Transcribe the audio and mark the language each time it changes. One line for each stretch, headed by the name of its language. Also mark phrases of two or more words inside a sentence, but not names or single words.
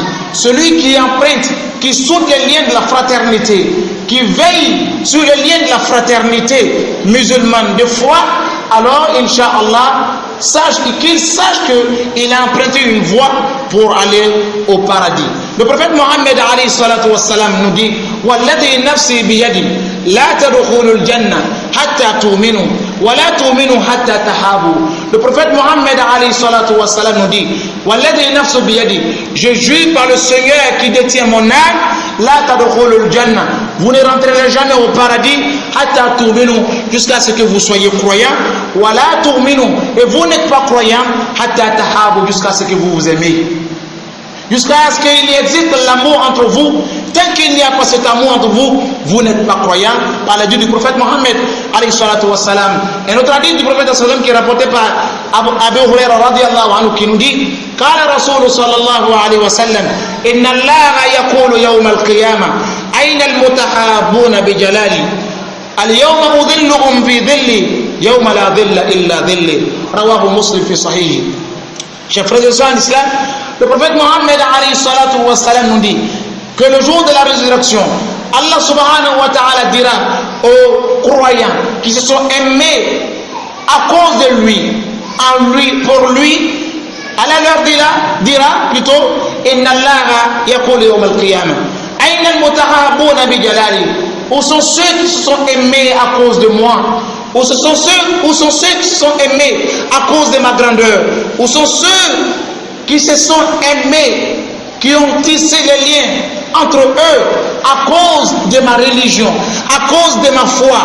French: Celui qui emprunte, qui soude les liens de la fraternité, qui veille sur les liens de la fraternité musulmane de foi, alors, Inch'Allah, qu'il sache qu'il a emprunté une voie pour aller au paradis. Le prophète Mohammed
Arabic: عليه الصلاة والسلام
French: nous dit
Arabic: والذي نفسي بيده لا تدخلوا الجنة حتى تؤمنوا ولا تؤمنوا حتى تحابوا.
French: Le prophète Mohammed
Arabic: عليه الصلاة والسلام
French: nous dit
Arabic: والذي نفسي بيده,
French: je jure par le Seigneur qui détient mon âme,
Arabic: لا تدخلوا الجنة,
French: vous ne rentrerez jamais au paradis
Arabic: حتى تؤمنوا,
French: jusqu'à ce que vous soyez croyants,
Arabic: ولا تؤمنوا,
French: et vous n'êtes pas croyants
Arabic: حتى تحابوا,
French: jusqu'à ce que vous vous aimez. Jusqu'à ce qu'il existe l'amour entre vous. Tant qu'il n'y a pas cet amour entre vous, vous n'êtes pas croyant. Par la dit du prophète Mohammed
Arabic: عليه الصلاة والسلام.
French: Et notre hadith du prophète sallam qui est rapporté par Abu Huraira
Arabic: رضي الله عنه
French: qui nous dit
Arabic: قال رسول صلى الله عليه وسلم إن الله يقول يوم القيامة أين المتحابون بجلالي اليوم أظلهم في ظلي يوم لا ظل إلا ظلي. رواه مسلم في صحيحه.
French: Chers frères et sœurs en islam, le prophète Mohammed
Arabic: عليه الصلاة والسلام
French: nous dit que le jour de la résurrection, Allah
Arabic: سبحانه وتعالى
French: dira aux croyants qui se sont aimés à cause de lui, en lui, pour lui, Allah leur dira plutôt
Arabic: إن الله يقول يوم القيامة أين المتحابون بجلالي.
French: Où sont ceux qui se sont aimés à cause de moi? Où sont ceux qui se sont aimés à cause de ma grandeur? Où sont ceux qui se sont aimés, qui ont tissé les liens entre eux à cause de ma religion, à cause de ma foi?